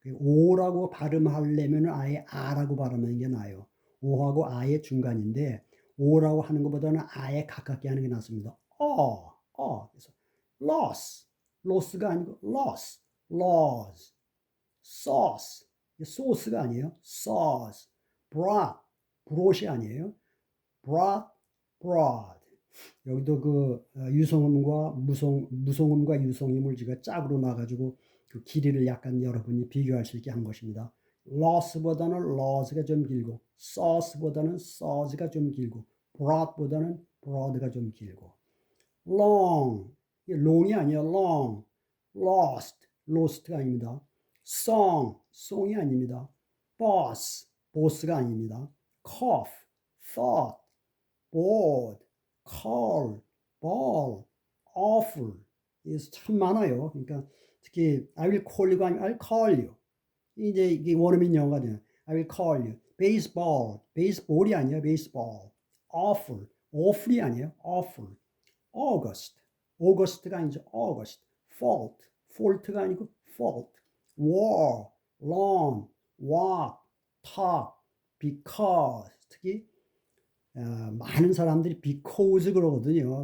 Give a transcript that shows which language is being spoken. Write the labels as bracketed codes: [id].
[ko] 오라고 발음하려면 아예 아라고 발음하는 게 나아요. 오하고 아의 중간인데 오라고 하는 것보다는 아예 가깝게 하는 게 낫습니다. [en] 그래서 loss, loss가 아니고 loss, loss, sauce, 소스가 아니에요. sauce, broth, broth이 아니에요. broth, broad. [ko] 여기도 그 유성음과 무성음과 유성음을 제가 짝으로 놔가지고 그 길이를 약간 여러분이 비교할 수 있게 한 것입니다. loss보다는 laws가 좀 길고, sauce보다는 sauce가 좀 길고, broad보다는 broad가 좀 길고, long, long이 아니에요. [en] long, lost, lost가 아닙니다. [ko] song이 아닙니다. boss가 아닙니다. [en] cough, thought, bored, call, ball, awful. [ko] 참 많아요. 그러니까 특히 I will call you 가 아니면 I'll call you. 이제 이게 원어민 영어가 돼요. I will call you. baseball이 아니에요. baseball. [en] awful이 아니에요. awful. august가 아니죠. august. fault가 아니고 fault. war, long, walk, talk, because. [ko] 특히 많은 사람들이 because 그러거든요.